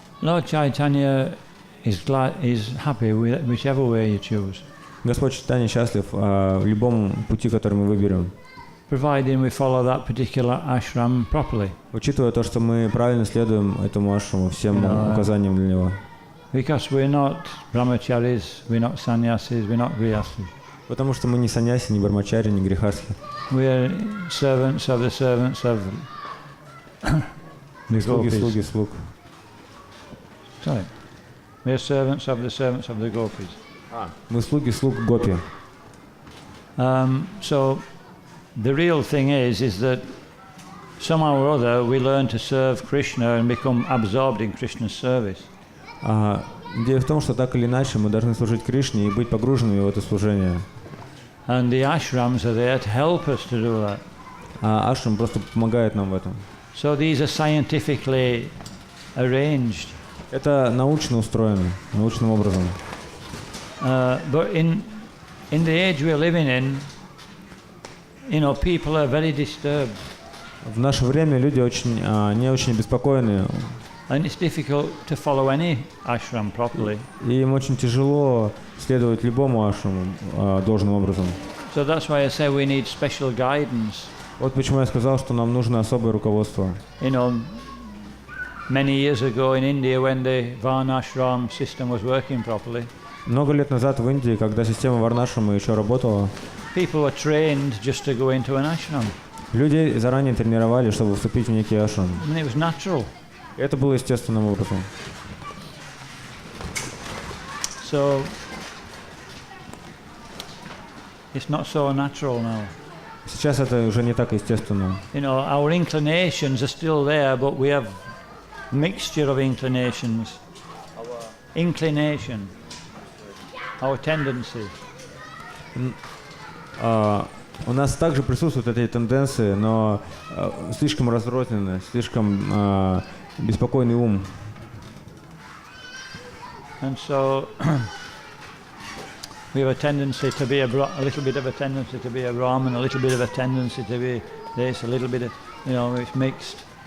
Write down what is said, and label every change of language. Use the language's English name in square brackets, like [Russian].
[English] Lord Chaitanya is happy with whichever way you choose, [Russian] Господь Чайтанья счастлив в любом пути, который мы выберем, [English] providing we follow that particular ashram properly. [Russian] учитывая то, что мы правильно следуем этому ашраму, всем указаниям для него. [English] Because we're not brahmacharis, we're not sannyasis, we're not grihasthas. [Russian] Потому что мы не саньяси, не бармачари, не грихастхи. [English] We're servants of the servants of [Russian] Слуги, [English] gopis. [Russian] слуги, слуг. [English] Sorry. We are servants of the gopis. [Russian] Мы слуги, слуг гопи. [English] So the real thing is that somehow or other we learn to serve Krishna and become absorbed in Krishna's service. [Russian] Идея в том, что так или иначе мы должны служить Кришне и быть погруженными в это служение. [English] And the ashrams are there to help us to do that. [Russian] А ашрам просто помогает нам в этом. [English] So these are scientifically arranged. [Russian] Это научно устроено, научным образом. [English] But in the age we're living in, people are very disturbed. [Russian] В наше время люди не очень обеспокоены. [English] And it's difficult to follow any ashram properly. [Russian] И им очень тяжело следовать любому ашраму должным образом. [English] So that's why I say we need special guidance. [Russian] Вот почему я сказал, что нам нужно особое руководство. [English] Many years ago in India, when the Varnashram system was working properly, [Russian] Много лет назад в Индии, когда система варнашрама еще работала, [English] people were trained just to go into an ashram. [Russian] людей заранее тренировали, чтобы вступить в некий ашрам. [English] I mean, it was natural. [Russian] Это было естественным образом. [English] So it's not so natural now. [Russian] Сейчас это уже не так естественно. [English] Our inclinations are still there, but we have mixture of inclinations. Inclination, our tendency. [Russian] У нас также присутствуют эти тенденции, но слишком разрозненные, слишком беспокойный ум. [English] And so we have a tendency to be a little bit of a tendency to be a Brahmin, a little bit of a tendency to be this, a little bit of, it's mixed.